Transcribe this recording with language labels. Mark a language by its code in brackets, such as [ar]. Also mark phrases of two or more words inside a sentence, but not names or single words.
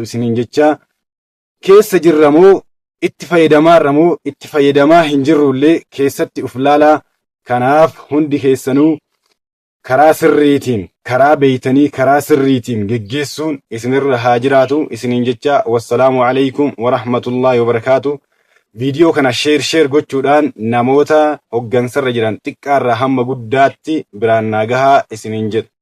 [om] Isiniin jecha keessa jirramoo itti fayyadamaarramoo itti fayyadamaa hin jirrullee keessatti uf laalaa. Kanaaf hundi keessanuu karaa sirriitiin, karaa beeytanii karaa sirriitiin geggeessuun isinirra haa jiraatu. Isiniin jecha [ar] والسلام عليكم ورحمة الله وبركاته. [om] Viidiyoo kana sheer gochuudhaan namoota hoggansarra jiran xiqqaarraa hamma guddaatti biraan naa gahaa isiniin jedha.